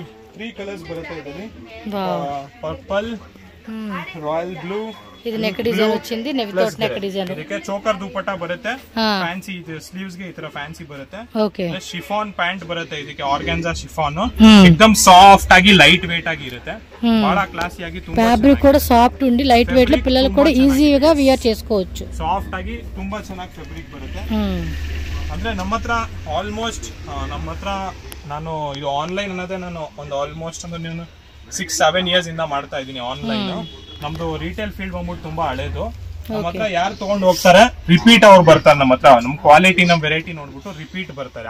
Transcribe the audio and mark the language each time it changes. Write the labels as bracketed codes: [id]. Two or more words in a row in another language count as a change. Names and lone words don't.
[kn] 3 ಕಲರ್ಸ್ ಬರುತ್ತೆ ಇದರಲ್ಲಿ. ಪರ್ಪಲ್, [en] royal blue, [kn] ಇದು [en] neck design [kn] వచ్చింది. [en] without neck design. [kn] ಇದಕ್ಕೆ ಚೋಕರ್ ದುಪಟ್ಟ ಬರುತ್ತೆ. ಫ್ಯಾನ್ಸಿ ಇದು ಸ್ಲೀವ್ಸ್ ಗೆ ಈ ತರ ಫ್ಯಾನ್ಸಿ ಬರುತ್ತೆ. ಓಕೆ. [en] chiffon pant [kn] ಬರುತ್ತೆ ಇದಕ್ಕೆ, [en] organza chiffon. [kn] एकदम ಸಾಫ್ಟ್ ಆಗಿ [en] light weight [kn] ಆಗಿ ಇರುತ್ತೆ, ಬಹಳ ಕ್ಲಾಸಿ ಆಗಿ. ತುಂಬಾ ಫ್ಯಾಬ್ರಿಕ್ ಕೂಡ ಸಾಫ್ಟ್ [te] ఉండి [en] light weight [te] లో పిల్లలు కూడా ఈజీగా వియర్ చేసుకోవచ్చు. [kn] ಸಾಫ್ಟ್ ಆಗಿ ತುಂಬಾ ಚೆನ್ನಾಗಿ ಫ್ಯಾಬ್ರಿಕ್ ಬರುತ್ತೆ. ಅಂದ್ರೆ ನಮ್ಮ ಹತ್ರ ಆಲ್ಮೋಸ್ಟ್ ನಾನು ಇದು ಆನ್ಲೈನ್ ಅನ್ನೋದೇ ನಾನು ಒಂದು ಆಲ್ಮೋಸ್ಟ್ ಅಂದ್ರೆ 6-7 years ಇಂದ ಮಾಡ್ತಾ ಇದೀನಿ ಆನ್ಲೈನ್. ನಮ್ದು [en] retail field [kn] ಬಂದ್ಬಿಟ್ಟು ತುಂಬಾ ಹಳೇದು. ನಮ್ಮ ಹತ್ರ ಯಾರು ತಗೊಂಡು ಹೋಗ್ತಾರೆ ರಿಪೀಟ್ ಅವ್ರು ಬರ್ತಾರೆ. ನಮ್ಮ ಹತ್ರ ನಮ್ ಕ್ವಾಲಿಟಿ ನಮ್ ವೆರೈಟಿ ನೋಡ್ಬಿಟ್ಟು ರಿಪೀಟ್ ಬರ್ತಾರೆ.